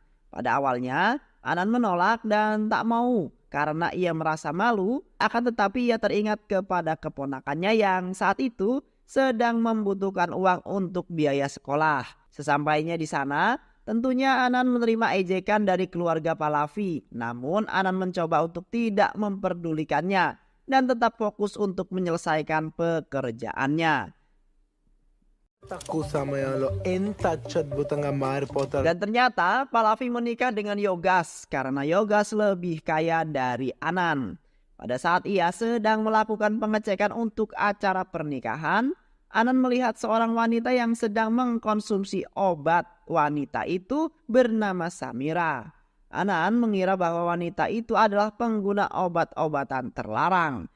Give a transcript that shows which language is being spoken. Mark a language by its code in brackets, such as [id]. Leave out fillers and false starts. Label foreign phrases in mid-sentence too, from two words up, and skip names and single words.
[id] Pada awalnya, Anand menolak dan tak mau karena ia merasa malu, akan tetapi ia teringat kepada keponakannya yang saat itu sedang membutuhkan uang untuk biaya sekolah. Sesampainya di sana, tentunya Anan menerima ejekan dari keluarga Pahlavi. Namun Anan mencoba untuk tidak memperdulikannya dan tetap fokus untuk menyelesaikan pekerjaannya. [te] తక్కువ సమయంలో ఎంత అత్యద్భుతంగా మారిపోతాడు. [id] Dan ternyata Pahlavi menikah dengan Yogas karena Yogas lebih kaya dari Anan. Pada saat ia sedang melakukan pengecekan untuk acara pernikahan, Anan melihat seorang wanita yang sedang mengkonsumsi obat. Wanita itu bernama Samira. Anan mengira bahwa wanita itu adalah pengguna obat-obatan terlarang.